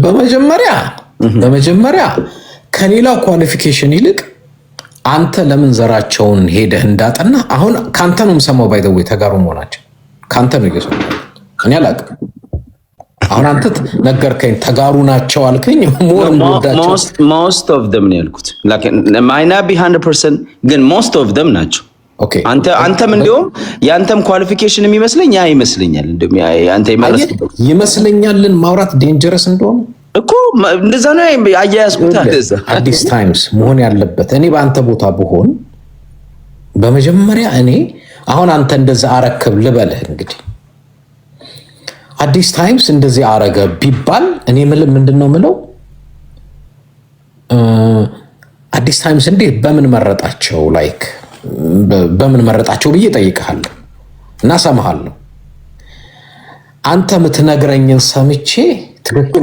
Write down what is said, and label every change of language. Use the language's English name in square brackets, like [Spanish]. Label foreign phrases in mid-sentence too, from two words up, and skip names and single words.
[Amharic] በመጀመሪያ ከሌላው ኳሊፊኬሽን ይልቅ አንተ ለምን ዘራቸውን ሄደህ እንዳጠና አሁን ካንተ ነው የምሰማው። [English] by the way [Amharic] ተጋሩ መሆናቸው ካንተ ነው እየሰማው። እኔ አላውቅም። አሁን አንተ ነገርከኝ ተጋሩ ናቸው አልከኝ። [English] most of them [Amharic] ነው ያልኩት። [English] might not be 100% [Amharic] ግን [English] most of them [Amharic] ናቸው። ኦኬ አንተም እንደውም ያንተም ኳሊፊኬሽን የሚመስለኝ ያ ይመስለኛል። እንደውም አንተ ይመስለኛልን ማውራት ዴንጀረስ እንደሆነ እኮ እንደዛ ነው አያያዝኩት። አዲስ ታይምስ መሆን ያለበት እኔ በአንተ ቦታ ብሆን በመጀመሪያ እኔ አሁን አንተ እንደዛ አረክብ ልበልህ እንግዲህ አዲስ ታይምስ እንደዚህ አረገ ቢባል እኔ ምንድነው ምለው አዲስ ታይምስ እንዴ በምን መረጣቸው ላይክ በምን መረጣቸው ብዬ ጠይቀሃለሁ እና ሰማሃለሁ። አንተ የምትነግረኝን ሰምቼ ትክክል